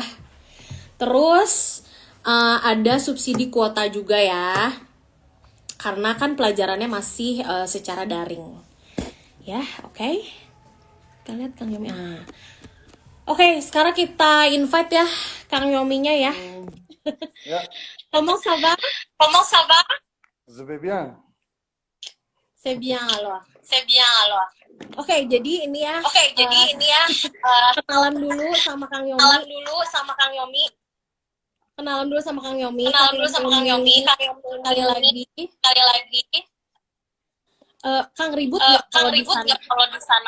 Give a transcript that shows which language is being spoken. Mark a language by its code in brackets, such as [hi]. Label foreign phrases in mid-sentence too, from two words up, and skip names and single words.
[id] Terus ada subsidi kuota juga ya. Karena kan pelajarannya masih secara daring. Ya, oke. Kita lihat Kang Yomi. Oke, sekarang kita invite ya Kang Yominya ya. Ya, [fr] Comment ça va? je vais bien. C'est bien alors. C'est bien alors. [id] Oke, jadi ini ya. Kenalan dulu sama Kang Yomi. Kenalan dulu sama Kang Yomi. Sekali lagi. Kang ribut nggak kalau di sana?